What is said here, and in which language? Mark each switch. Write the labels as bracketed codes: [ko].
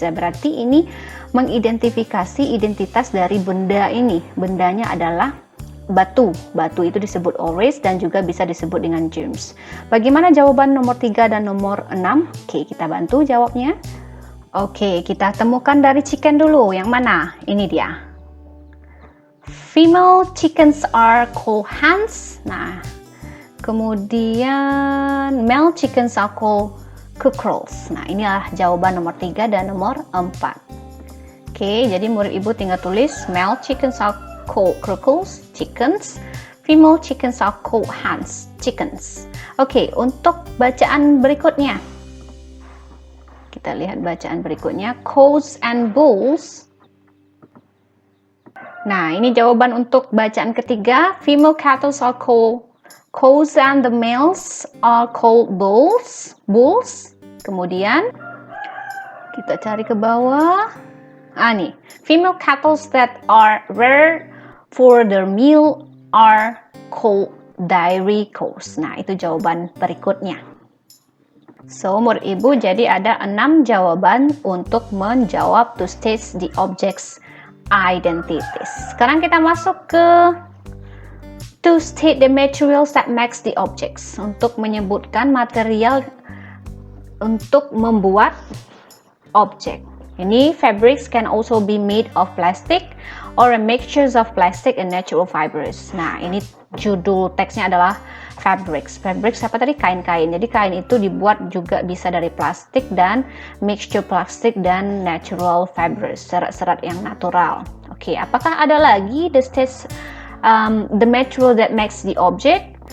[id] Berarti ini mengidentifikasi identitas dari benda ini. Bendanya adalah batu. Batu itu disebut ores dan juga bisa disebut dengan gems. Bagaimana jawaban nomor 3 dan nomor 6? Oke, kita bantu jawabnya. Oke, kita temukan dari chicken dulu. Yang mana? Ini dia. [en] Female chickens are called hens. [id] Nah, kemudian [en] male chickens are called cockerels. [id] Nah, inilah jawaban nomor 3 dan nomor 4. Oke, jadi murid ibu tinggal tulis [en] male chickens are called cockerels, chickens. Female chickens are called hens, chickens. [id] Oke, untuk bacaan berikutnya. Kita lihat bacaan berikutnya. [en] Cows and bulls. [id] Nah, ini jawaban untuk bacaan ketiga. [en] Female cattle are called cows and the males are called bulls. [id] Kemudian kita cari ke bawah. [en] Nih, female cattle that are reared for their meal are called dairy cows. [id] Nah, itu jawaban berikutnya. So, murid ibu jadi ada 6 jawaban untuk menjawab [en] to state the objects identities. [id] Sekarang kita masuk ke [en] to state the materials that makes the objects, [id] untuk menyebutkan material untuk membuat objek. [en] Ini fabrics can also be made of plastic or a mixtures of plastic and natural fibers. [id] Nah, ini judul teksnya adalah fabrics. Fabrics apa tadi? Kain-kain. Jadi kain itu dibuat juga bisa dari plastik dan mixture plastik dan natural fibers, serat-serat yang natural. Oke, apakah ada lagi [en] the material that makes the object?